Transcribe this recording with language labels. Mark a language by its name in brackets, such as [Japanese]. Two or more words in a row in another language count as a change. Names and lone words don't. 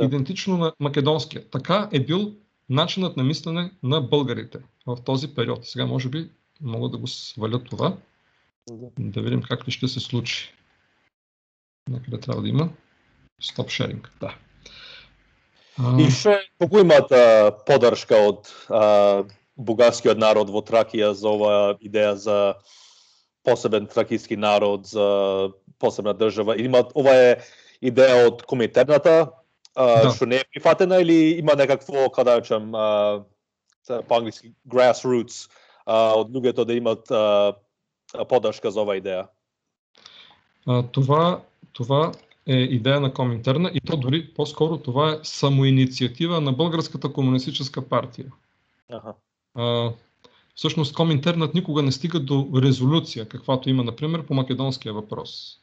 [Bulgarian] Идентично на македонския. Така е бил начинът на мислене на българите в този период. Сега може би мога да го сваля това. Да видим как ли ще се случи. Някъде трябва да има стоп шеринг. Да. [Macedonian] И колко имат поддръжка от бугарският народ во Тракия за ова идея за посебен тракийски народ, за посебна држава? Ова е идея од коминтерната, што не е прифатена, или има некакво, каде речем, по-англиски grassroots, од луѓето да имат поддршка за ова идея? [Bulgarian] Това е идея на Коминтерна и то дори по-скоро това е самоинициатива на Българската комунистическа партия. Всъщност Коминтернът никога не стига до резолюция, каквато има, например, по македонския въпрос.